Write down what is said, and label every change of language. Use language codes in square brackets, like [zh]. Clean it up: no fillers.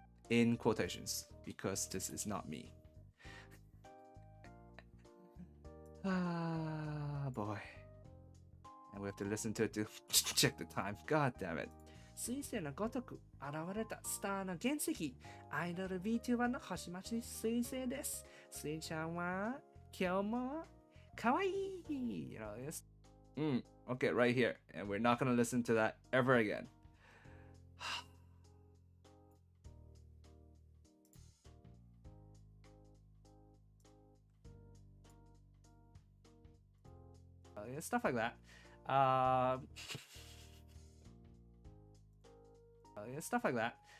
[en] In quotations, because this is not me. Ah, boy. And we have to listen to it to check the time. God damn it. [ja] 彗星のごとく現れたスターの原石、アイドル VTuber の星町彗星です。彗ちゃんは今日もかわいい。 [en] You know, yes. Okay, right here. And we're not gonna listen to that ever again. Yeah, stuff like that. Yeah, stuff like that.